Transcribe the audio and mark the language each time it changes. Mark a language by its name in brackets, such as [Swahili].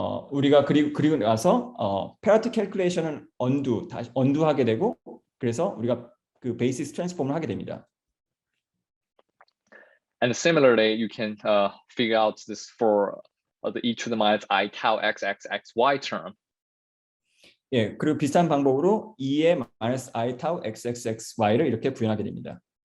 [Korean] 우리가 그리고 나서 parity calculation을 다시 undo하게 되고 그래서 우리가 그 basis transform을 하게 됩니다. [English] And similarly, you can figure out this for the e to the minus I tau xxxy term. [Korean] 예, 그리고 비슷한 방법으로 2의 마이너스 I 타우 xxxy를 이렇게 구현하게 됩니다.